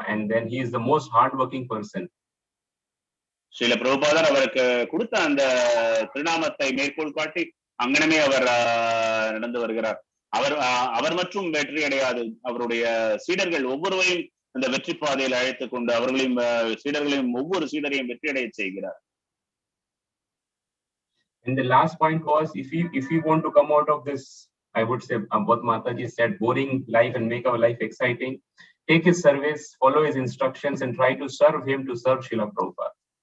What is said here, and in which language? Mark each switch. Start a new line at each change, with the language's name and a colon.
English: And then he is the most hardworking person.
Tamil: Srila பிரபுபாதர் அவருக்கு கொடுத்த அந்த திருநாமத்தை மேற்கோள் காட்டி அங்கனமே அவர் நடந்து வருகிறார். அவர் மற்றும் வெற்றி அடையாது, அவருடைய சீடர்கள் ஒவ்வொருவரையும் அந்த வெற்றி பாதையில் அழைத்துக் கொண்டு அவர்களையும் சீடர்களையும் ஒவ்வொரு சீடரையும் வெற்றி அடைய செய்கிறார்.
English: And the last point was, if we want to come out of this, I would say what Mataji said, boring life, and make our life exciting, take his service, follow his instructions, and try to serve him, to serve Srila Prabhupada.